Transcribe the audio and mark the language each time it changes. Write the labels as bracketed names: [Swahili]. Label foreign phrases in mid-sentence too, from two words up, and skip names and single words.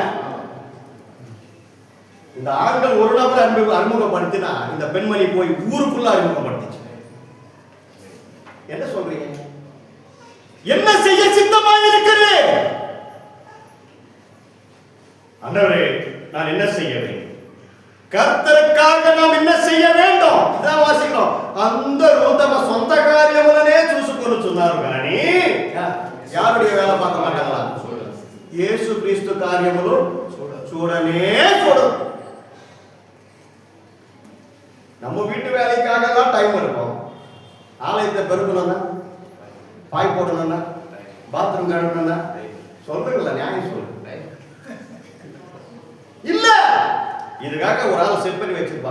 [Tamil] இந்த ஆண்கள் ஒரு நபர் அறிமுகப்படுத்தினா இந்த பெண்மணி போய் ஊருக்குள்ள அறிமுகப்படுத்திச்சு. என்ன சொல்றீங்க? என்ன செய்ய சித்தமாக இருக்கிறது? ஆண்டவரே, நான் என்ன செய்ய வேண்டும்? கர்த்தருக்காக நாம் என்ன செய்ய வேண்டும்? இதான் வாசிக்கிறோம். [Telugu] అందరూ తమ సొంత కార్యములనే చూసుకొనుచున్నారు కానీ [Tamil] யாருடைய வேலை பார்க்க மாட்டாங்களா? [Telugu] యేసు క్రీస్తు కార్యములు చూడనే చూడరు. [Tamil] நம்ம வீட்டு வேலைக்காக தான் டைம் இருக்கும். ஆலயத்தை பெருக்கணும்னா, பாய் போடணும்னா, பாத்ரூம் கழுவணும்னா, சொல்றீங்களா? நியாயம் சொல்லு. இல்ல, இதுக்காக ஒரு ஆள் செட் பண்ணி வச்சிருப்பாங்க.